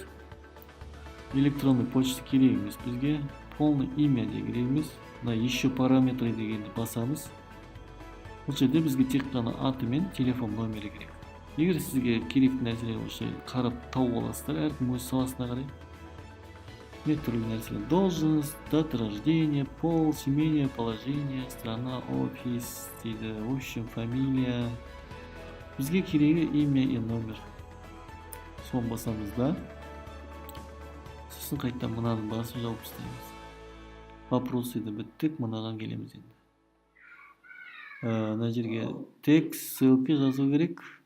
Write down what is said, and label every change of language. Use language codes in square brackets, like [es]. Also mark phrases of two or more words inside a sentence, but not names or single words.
[ru] Электронный почта [kk] керек емес бізге. [ru] Полный имя [kk] де керек емес. Мына [ru] еще параметры [kk] дегенді басамыз. Бұл жерде бізге тек қана аты мен телефон номері керек. Егер сізге керекті нәрселер болса, қарап тауып аласыздар, әркім өз саласына қарай. Түрлі нәрселер. [ru] Должность, дата рождения, пол, семейное положение, страна, офис дейді. В общем, фамилия. [kk] Бізге керегі [ru] имя и номер. [kk] Соны басамыз да. Сосын қайттан мынаны басып жауып тастаймыз. Вопросы еді біттік, мынаған келеміз енді. Мына жерге текст, ссылка жазу керек.